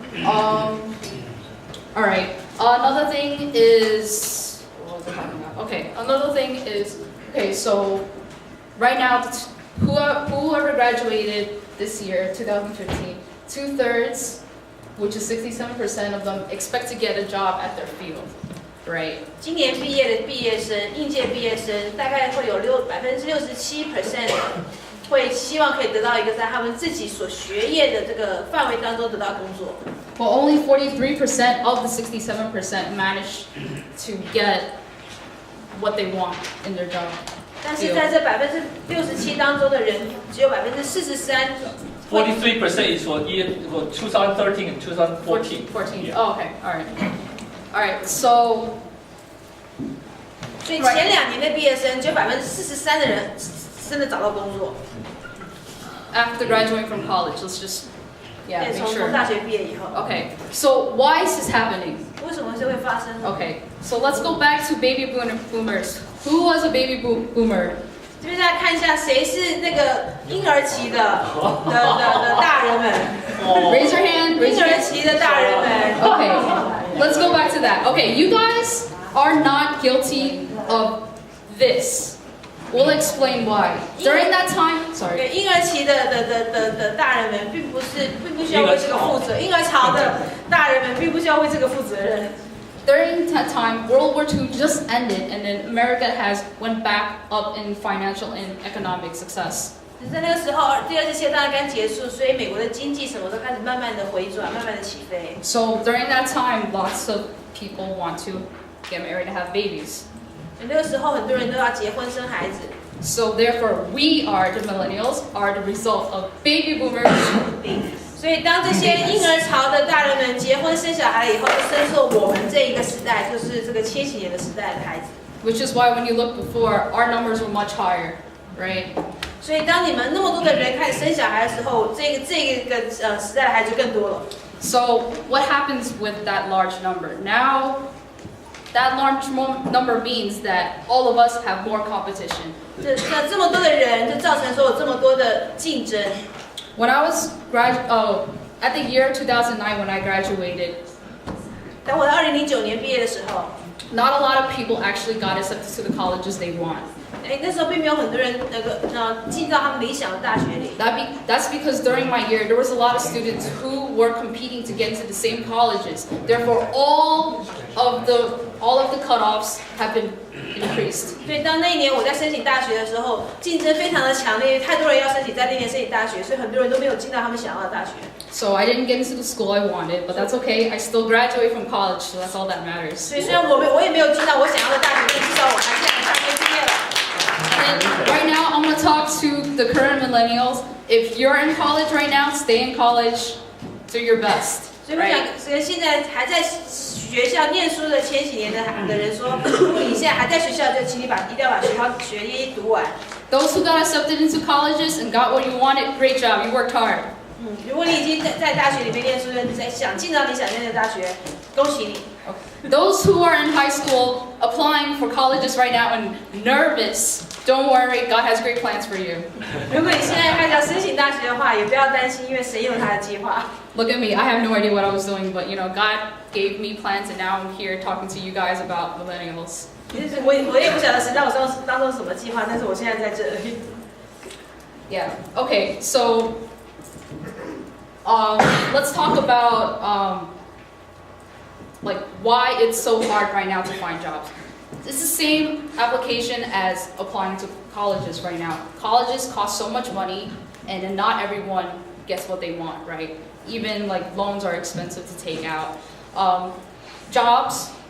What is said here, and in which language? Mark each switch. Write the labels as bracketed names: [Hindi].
[English] All right. Another thing is what was I talking about? Okay. Another thing is so right now, whoever graduated this year, 2015, 2/3, which is 67% of them, expect to get a job at their field, right? [Chinese] 今年毕业的毕业生，应届毕业生大概会有67%会希望可以得到一个在他们自己所学业的这个范围当中得到工作。 [English] Well, only 43% of the 67% manage to get what they want in their job. [Chinese] 但是在这67%当中的人，只有43%。 [English] 43% is for 2013 and 2014. 14. Yeah. Oh, okay. All right. So. [Chinese] 所以前2年的毕业生，只有43%的人真的找到工作。 [English] After graduating from college, let's just make sure. [Chinese] 从大学毕业以后。 [English] Okay. So why is this happening? [Chinese] 为什么这会发生 [English] Okay. So let's go back to baby boomers. Who was a baby boomer? [Chinese] 这边大家看一下，谁是那个婴儿期的大人们 [English] Raise your hand. [Chinese] 婴儿期的大人们。 [English] Okay. Let's go back to that. Okay. You guys are not guilty of this. We'll explain why. During that time, sorry. [Chinese] 对，婴儿期的大人们并不需要为这个负责，婴儿潮的大人们并不需要为这个负责任。 [English] During that time, World War II just ended, and then America has went back up in financial and economic success. [Chinese] 在那个时候，第2次世界大战刚结束，所以美国的经济什么都开始慢慢的回转，慢慢的起飞。 [English] So during that time, lots of people want to get married and have babies. [Chinese] 那个时候，很多人都要结婚生孩子。 [English] So therefore, we are the millennials, are the result of baby boomers. [Chinese] 所以当这些婴儿潮的大人们结婚生小孩以后，就深受我们这一个时代，就是这个千禧年的时代的孩子。 [English] Which is why when you look before, our numbers were much higher, right? [Chinese] 所以当你们那么多的人开始生小孩的时候，这个时代的孩子就更多了。 [English] So what happens with that large number? Now, that large number means that all of us have more competition. [Chinese] 这么多的人，就造成说有这么多的竞争。 [English] When I was at the year 2009 when I graduated, [Chinese] 当我在2009年毕业的时候， [English] not a lot of people actually got accepted to the colleges they want. [Chinese] 那时候并没有很多人进到他们理想的大学里。 [English] That's because during my year there was a lot of students who were competing to get into the same colleges. Therefore, all of the cutoffs have been increased. [Chinese] 所以当那一年我在申请大学的时候，竞争非常的强烈，太多人要在那年申请大学，所以很多人都没有进到他们想要的大学。 [English] So I didn't get into the school I wanted, but that's okay. I still graduate from college, so that's all that matters. [Chinese] 所以虽然我也没有进到我想要的大学，但至少我还是大学毕业了。 [English] And right now, I'm going to talk to the current millennials. If you're in college right now, stay in college, do your best. [Chinese] 所以我想，现在还在学校念书的千禧年的人说，如果你现在还在学校，就请你一定要把学业读完。 [English] Those who got accepted into colleges and got what you wanted, great job. You worked hard. [Chinese] 如果你已经在大学里面念书，想进到你想念的大学，恭喜你。 [English] Those who are in high school applying for colleges right now and nervous, don't worry, God has great plans for you. [Chinese] 如果你现在开始要申请大学的话，也不要担心，因为神有他的计划。 [English] Look at me, I have no idea what I was doing, but God gave me plans and now I'm here talking to you guys about millennials. [Chinese] 其实我也不晓得神让我当中什么计划，但是我现在在这里。 [English] Yeah. Okay. So, let's talk about like why it's so hard right now to find jobs. It's the same application as applying to colleges right now. Colleges cost so much money, and then not everyone gets what they want, right? Even like loans are expensive to take out. Jobs